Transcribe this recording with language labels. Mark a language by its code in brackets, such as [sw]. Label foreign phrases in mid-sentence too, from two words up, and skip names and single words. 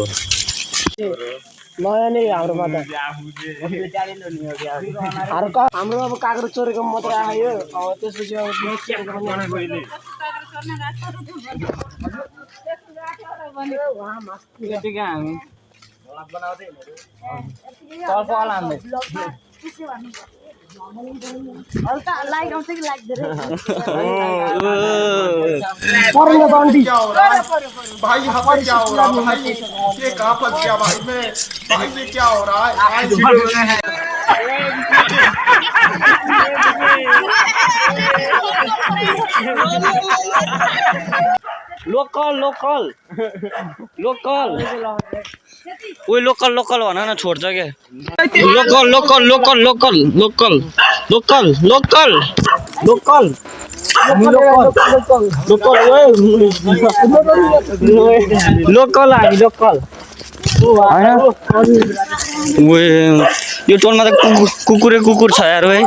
[ne] नयाँ नै हाम्रोमा त हाम्रो अब काँक्रो चोरेको मात्रै आयो अब त्यसपछि हल्का लाइक आउँछ कि लाइक धेरै [hi] भाई यहाँ पर क्या हो रहा है भाई ये कहाँ फंस गया भाई में क्या हो रहा है [ne] लोकल ओइ लोकल भन न छोड्छ के लोकल यो टोलमा त कुकुर छ यार